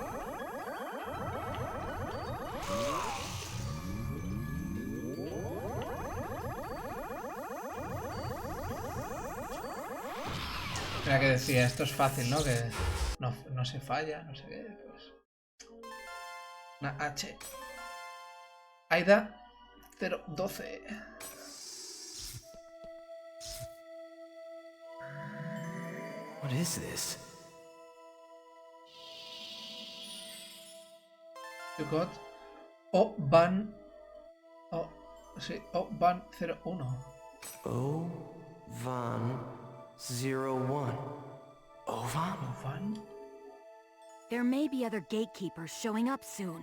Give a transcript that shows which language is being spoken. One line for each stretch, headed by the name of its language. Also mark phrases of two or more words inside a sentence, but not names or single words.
Spanish: Mira que decía, esto es fácil, ¿no? Que no se falla, no sé qué, pues. Una H. Aida 012.
English: What is this? You got O-Ban.
Spanish: Oh, sí, O-Ban 01. O-Van 01. Ovan? ¿Ovan?
English: There may be other gatekeepers showing up soon.